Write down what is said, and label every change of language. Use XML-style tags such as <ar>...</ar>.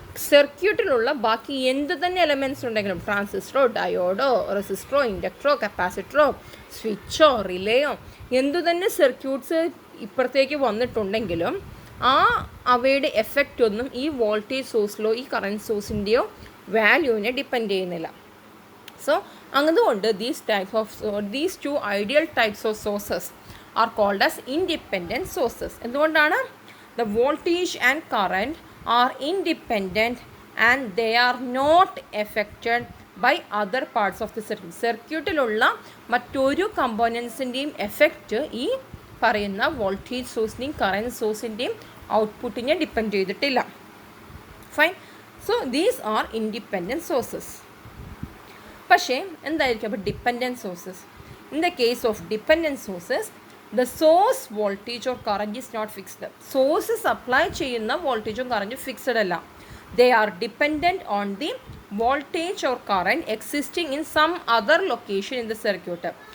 <ml>സർക്യൂട്ടിലുള്ള ബാക്കി എന്ത് തന്നെ എലമെൻറ്റ്സ് ഉണ്ടെങ്കിലും, ട്രാൻസിസ്റ്ററോ ഡയോഡോ റെസിസ്റ്ററോ ഇൻഡക്ടറോ കപ്പാസിറ്ററോ സ്വിച്ചോ റിലേയോ എന്തു തന്നെ സർക്യൂട്ട്സ് ഇപ്പുറത്തേക്ക് വന്നിട്ടുണ്ടെങ്കിലും അവയുടെ എഫക്റ്റ് ഒന്നും ഈ വോൾട്ടേജ് സോഴ്സിലോ ഈ കറൻറ്റ് സോഴ്സിൻ്റെയോ വാല്യൂവിനെ ഡിപ്പെൻഡ് ചെയ്യുന്നില്ല. സോ അതുകൊണ്ട്</ml> <en>these two ideal types of sources are called as independent sources.</en> <ml>എന്തുകൊണ്ടാണ്?</ml> <en>The voltage and current are independent and they are not affected by other parts of the circuit.</en> <ml>സർക്യൂട്ടിലുള്ള മറ്റൊരു കമ്പോണൻസിൻ്റെയും effect ഈ പറയുന്ന voltage സോഴ്സിൻ്റെയും current സോഴ്സിൻ്റെയും ഔട്ട്പുട്ടിനെ depend ചെയ്തിട്ടില്ല. Fine.</ml> <en>So these are independent sources.</en> <ml>പക്ഷേ എന്തായിരിക്കും അപ്പോൾ dependent sources?</ml> <en>In the case of dependent sources the source voltage or current is not fixed.</en> <ml>Source supply ചെയ്യുന്ന വോൾട്ടേജും കറൻറ്റും ഫിക്സഡ് അല്ല.</ml> <en>They are dependent on the voltage or current existing in some other location in the circuit.</en>